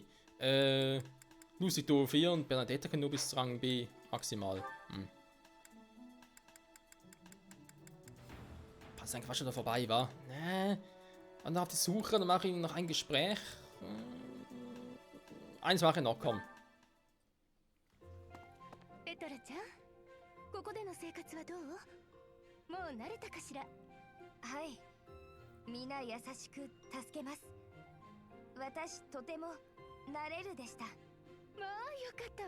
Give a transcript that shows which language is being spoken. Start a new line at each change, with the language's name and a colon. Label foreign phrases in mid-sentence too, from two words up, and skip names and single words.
German: Lucy 4 und Bernadette können nur bis Rang B maximal. Passt eigentlich fast schon da vorbei, wa? Nee. Und dann auf die Suche, dann mache ich noch ein Gespräch. Eins mache ich noch, komm.
Japanese: ペトラちゃん、ここでの生活はどう？もう慣れたかしら？はい。皆優しく助けます。私とても慣れるでした。まあよかったわ。